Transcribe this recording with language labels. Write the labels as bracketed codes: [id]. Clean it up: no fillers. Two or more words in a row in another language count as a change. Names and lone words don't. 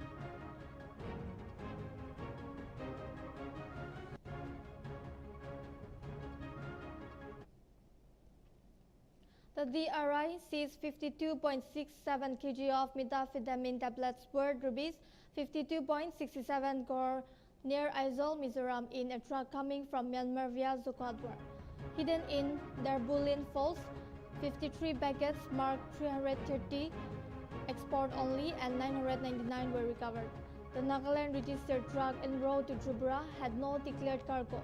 [en] The DRI seized 52.67 kg of methamphetamine tablets worth rupees 52.67 crore near Aizawl, Mizoram in a truck coming from Myanmar via Zukadwar. Hidden in Darbulin Falls, 53 packets marked 330 export only and 999 were recovered. The Nagaland registered truck en route to Tripura had no declared cargo.